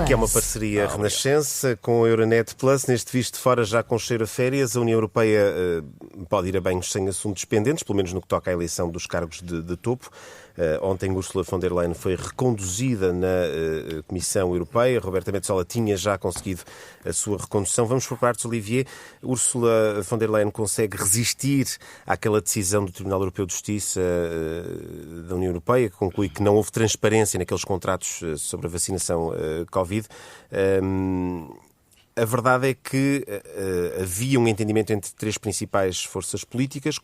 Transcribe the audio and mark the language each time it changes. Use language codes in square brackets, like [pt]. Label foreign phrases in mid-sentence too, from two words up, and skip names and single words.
[pt] Que é uma parceria Renascença com a Euronet Plus. Neste Visto Fora, já com cheiro a férias, a União Europeia pode ir a banhos sem assuntos pendentes, pelo menos no que toca à eleição dos cargos de topo. Ontem Ursula von der Leyen foi reconduzida na Comissão Europeia. Roberta Metsola tinha já conseguido a sua recondução. Vamos por partes, Olivier. Ursula von der Leyen consegue resistir àquela decisão do Tribunal Europeu de Justiça da União Europeia, que conclui que não houve transparência naqueles contratos sobre a vacinação Covid. A verdade é que havia um entendimento entre 3 principais forças políticas.